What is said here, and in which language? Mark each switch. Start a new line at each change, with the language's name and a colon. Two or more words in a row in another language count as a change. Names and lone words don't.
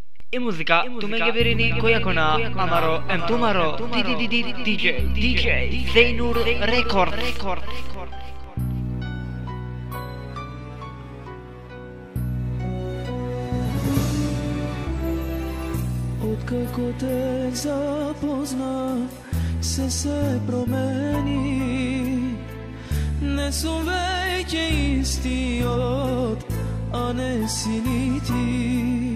Romany: E musica, tu me che verini koyakona amaro em tumaro DJ Zainur Record.
Macedonian: Откако те запознам, се промени. Не су веќе исти а не си ни ти.